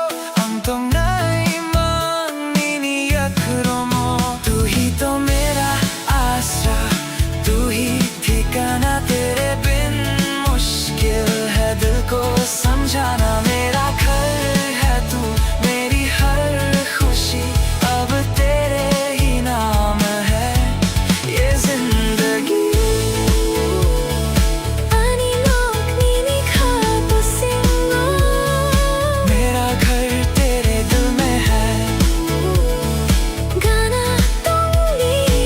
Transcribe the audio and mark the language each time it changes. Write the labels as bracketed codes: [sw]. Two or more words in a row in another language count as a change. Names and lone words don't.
[trp] Ang tong naimang nini yakuro mo [hi] तू ही तो मेरा आसरा तू ही ठिकाना तेरे बिन मुश्किल है दिल को समझाना मेरा घर है तू मेरी हर खुशी अब तेरे ही नाम है ये जिंदगी [trp] Ani lok nini khapo singo [hi] मेरा घर तेरे दिल में है [trp] Gana tongi